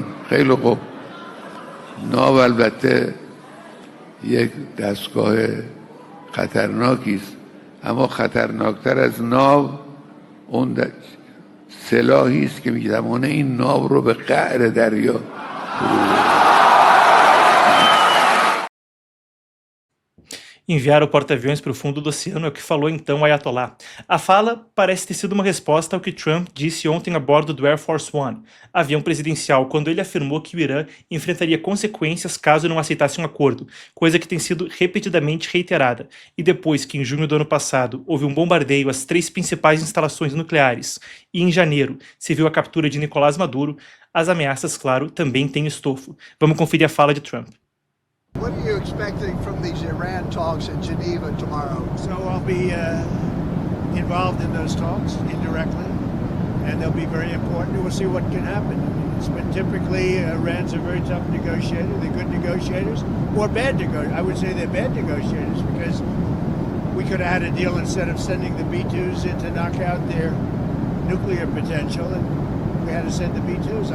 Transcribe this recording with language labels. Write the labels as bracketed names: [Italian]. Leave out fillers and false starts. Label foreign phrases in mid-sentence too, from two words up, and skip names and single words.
[Persian] خیلی خوب، ناو البته یک دستگاه خطرناکی است، اما خطرناکتر از ناو اون سلاحی است که میتوانه این ناو رو به قعر دریا [Portuguese] Enviar o porta-aviões para o fundo do oceano é o que falou então o Ayatollah. A fala parece ter sido uma resposta ao que Trump disse ontem a bordo do Air Force One, avião presidencial, quando ele afirmou que o Irã enfrentaria consequências caso não aceitasse um acordo, coisa que tem sido repetidamente reiterada. E depois que em junho do ano passado houve um bombardeio às 3 principais instalações nucleares e em janeiro se viu a captura de Nicolás Maduro, as ameaças, claro, também têm estofo. Vamos conferir a fala de Trump. [English] What are you expecting from these Iran talks in Geneva tomorrow? So I'll be involved in those talks indirectly, and they'll be very important. We'll see what can happen. It's been typically Iran's a very tough negotiator. They're good negotiators, or bad negotiators. I would say they're bad negotiators because we could have had a deal instead of sending the B-2s in to knock out their nuclear potential, and we had to send the B-2s.